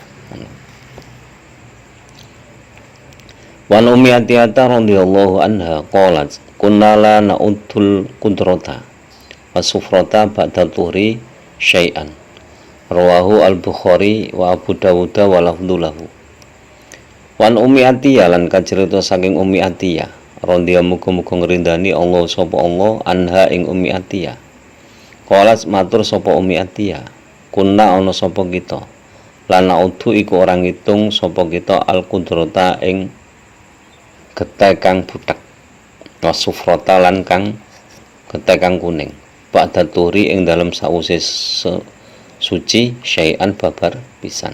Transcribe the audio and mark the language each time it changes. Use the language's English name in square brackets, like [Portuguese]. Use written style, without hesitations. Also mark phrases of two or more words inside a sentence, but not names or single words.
[Arabic] وعن أم عطية رضي الله عنها قالت كنا لا نعد الكدرة والصفرة بعد الطهر شيئا. رواه البخاري وأبو داود واللفظ له. وعن أم عطية [Javanese] lan kacerita saking Ummi Atiyah radhiyallahu muga-muga ngrindani Allah sapa Allah anha ing Ummi Atiyah. Qalat matur sapa Ummi Atiyah, kunna ana sapa kita lan naudu iku ora ngitung sapa kita al-qudrata ing getih kang butek, wasufrata lan kang getih kang kuning, [Arabic] بعد الطهر [Javanese] ing dalem sause suci syai'an babar pisan.